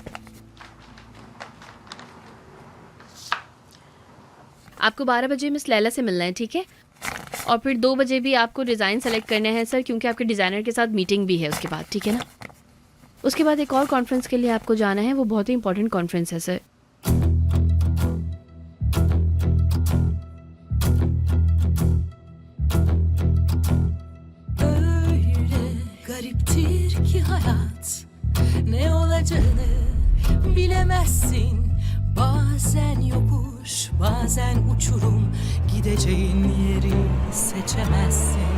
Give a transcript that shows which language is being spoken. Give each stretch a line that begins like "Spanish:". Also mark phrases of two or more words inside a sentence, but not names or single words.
Hindi: आपको 12 बजे मिस लैला से मिलना है, ठीक है? और फिर 2 बजे भी आपको
English: design select
Hindi: करने हैं सर, क्योंकि आपके डिज़ाइनर के साथ मीटिंग भी है उसके बाद, ठीक है ना? उसके बाद एक और कॉन्फ्रेंस के लिए आपको जाना है, वो बहुत ही
English: important conference
Hindi: है सर।
Turkish: Gariptir ki hayat, ne olacağını bilemezsin. Bazen yokuş, bazen uçurum, gideceğin yeri seçemezsin.